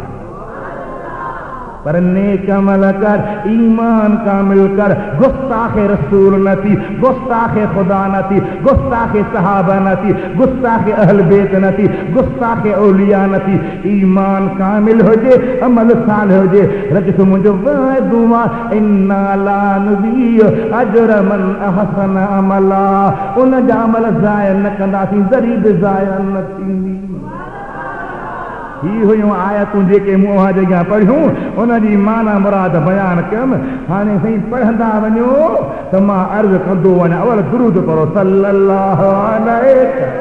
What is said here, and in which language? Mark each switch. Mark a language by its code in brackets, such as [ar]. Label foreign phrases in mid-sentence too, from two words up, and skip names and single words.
[sd] पर नेक अमल कर ईमान कामिल कर गुस्ताखे रसूल न थी गुस्ताखे खुदा न थी गुस्ताखे सहाबा न थी गुस्ताखे अहल बेत न थी गुस्ताखे औलिया न थी ईमान कामिल हुजे अमल सालिह हुजे। रज मुंहिंजो वाइदो आहे [ar] إنا لا نضيع أجر من أحسن عملا [sd] उन जा अमल ज़ाया न कंदासीं ज़री बि ज़ाया न थींदी। ही हुयूं आयतूं जेके मूं जॻह पढ़ियूं उनजी माना मुराद बयान कयुमि। हाणे साईं पढ़ंदा वञो त मां अर्ज़ कंदो वञा अवल दुरूद पढ़ो [ar] صلى الله عليه.